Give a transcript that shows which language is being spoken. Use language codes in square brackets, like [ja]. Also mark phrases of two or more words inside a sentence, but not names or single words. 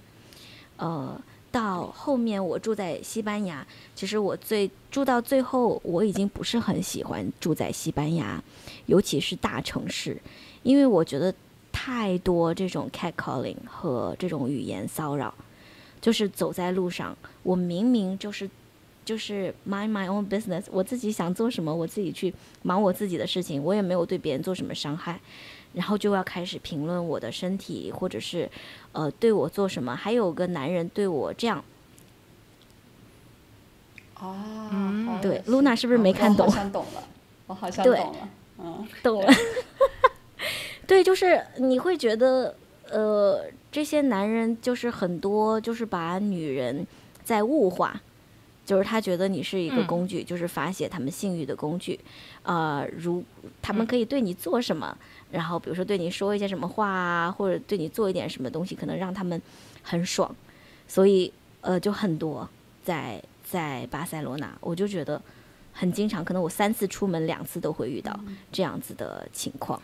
[zh] 到後面我住在西班牙，其實我住到最後，我已經不是很喜歡住在西班牙，尤其是大城市，因為我覺得太多這種 catcalling 和這種語言騷擾，就是走在路上，我明明就是 [en] mind my own business， [zh] 我自己想做什麼，我自己去忙我自己的事情，我也沒有對別人做什麼傷害，然後就要開始評論我的身體，或者是對我做什麼。還有個男人對我這樣，對 ，Luna 是不是沒看懂？我好像懂了，我好像懂了，懂了。对，就是你會覺得這些男人就是很多就是把女人在物化。就是他覺得你是一個工具，就是發洩他們性慾的工具，如他們可以對你做什麼，然後比如說對你說一些什麼話啊，或者對你做一點什麼東西，可能讓他們很爽，所以就很多在巴塞羅那，我就覺得很經常，可能我3次出門2次都會遇到這樣子的情況。